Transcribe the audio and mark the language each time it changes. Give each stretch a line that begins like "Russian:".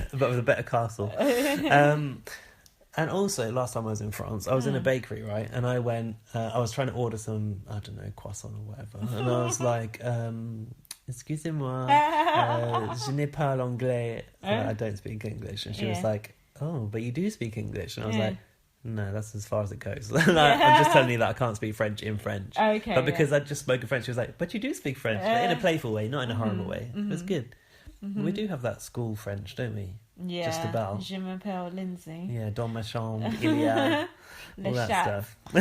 English: But with a better castle. And also, last time I was in France, I was in a bakery, right? And I went, I was trying to order some, I don't know, croissant or whatever. And I was like,
French: excusez-moi, je n'ai pas l'anglais.
English: I don't speak English. And she was like, oh, but you do speak English. And I was like, no, that's as far as it goes. I'm just telling you that I can't speak French in French. Okay. But because I'd just spoken French, she was like, but you do speak French. But in a playful way, not in a horrible way. It was good. We do have that school French, don't we? Yeah. Just about.
French: Je m'appelle Lindsay. Yeah, dans ma chambre, il y a
English: all that stuff.